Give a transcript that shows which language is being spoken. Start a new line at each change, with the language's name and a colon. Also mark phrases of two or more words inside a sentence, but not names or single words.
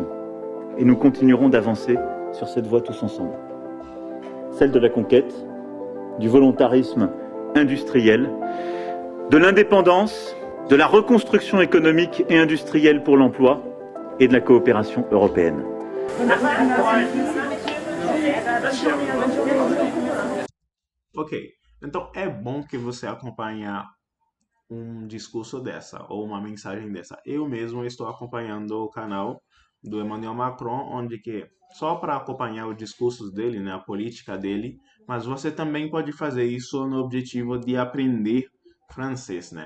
French: Et nous continuerons d'avancer sur cette voie tous ensemble. Celle de la conquête, du volontarisme industriel, de l'indépendance, de la reconstruction économique et industrielle pour l'emploi et de la coopération européenne.
Portuguese: Ok, então é bom que você acompanhe discurso dessa ou uma mensagem dessa. Eu mesmo estou acompanhando o canal do Emmanuel Macron, onde que só para acompanhar os discursos dele, né, a política dele, mas você também pode fazer isso no objetivo de aprender francês, né?